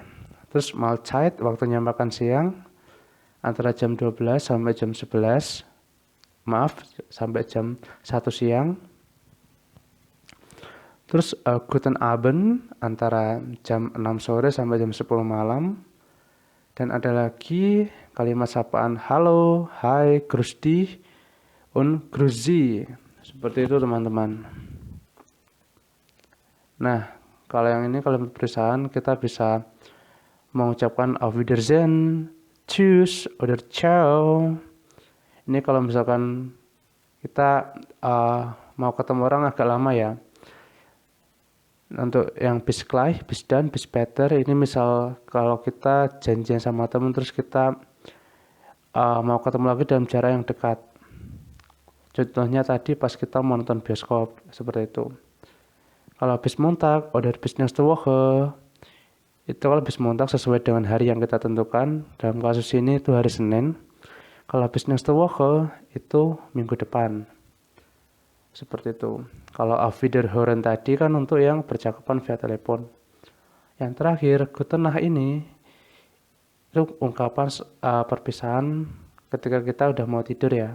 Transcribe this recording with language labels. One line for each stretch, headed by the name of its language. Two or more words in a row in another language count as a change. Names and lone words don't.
Indonesian: Terus Mahlzeit, waktunya makan siang, antara jam 12 sampai jam 11. Maaf, sampai jam 1 siang.
German: Terus Guten Abend,
Indonesian: antara jam 6 sore sampai jam 10 malam. Dan ada lagi kalimat sapaan halo, hai,
German: grüß dich, und grüß Sie.
Indonesian: Seperti itu teman-teman. Nah, kalau yang ini kalimat perpisahan kita bisa mengucapkan
German: auf Wiedersehen, tschüss, oder ciao.
Indonesian: Ini kalau misalkan kita mau ketemu orang agak lama ya.
German: Untuk yang bis gleich, bis dann, bis später,
Indonesian: ini misal kalau kita janjian sama teman terus kita mau ketemu lagi dalam jarak yang dekat. Contohnya tadi pas kita mau nonton bioskop, seperti itu.
German: Kalau bis Montag oder bis nächste Woche,
Indonesian: itu kalau
German: bis Montag
Indonesian: sesuai dengan hari yang kita tentukan. Dalam kasus ini itu hari Senin. Kalau
German: bis nächste Woche
Indonesian: itu minggu depan. Seperti itu. Kalau
German: auf Wiederhören
Indonesian: tadi kan untuk yang percakapan via telepon. Yang terakhir,
German: Guten Nacht
Indonesian: ini itu ungkapan perpisahan ketika kita udah mau tidur ya.